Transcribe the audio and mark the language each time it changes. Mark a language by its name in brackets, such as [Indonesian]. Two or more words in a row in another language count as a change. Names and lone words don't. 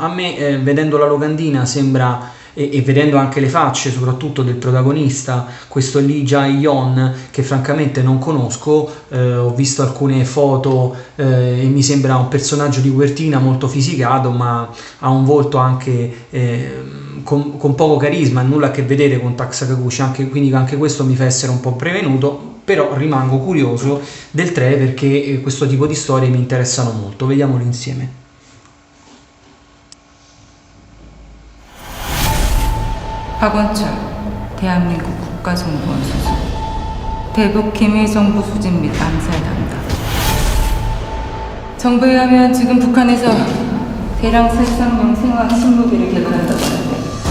[Italian] A me vedendo la locandina sembra, e vedendo anche le facce soprattutto del protagonista, questo Lee Jae-yeon, che francamente non conosco, ho visto alcune foto e mi sembra un personaggio di copertina molto fisicato, ma ha un volto anche con poco carisma, nulla a che vedere con Tak Sakaguchi, quindi anche questo mi fa essere un po' prevenuto. Però rimango curioso del 3 perché questo tipo di storie mi interessano molto. Vediamolo insieme. [Korean] 박원철, 대한민국 국가정보원 수수, 대북 기밀정보 수집 및 암살 담당. 정부에 의하면 지금 북한에서 대량 살상용 생화학 신무기를 개발한다고 하는데.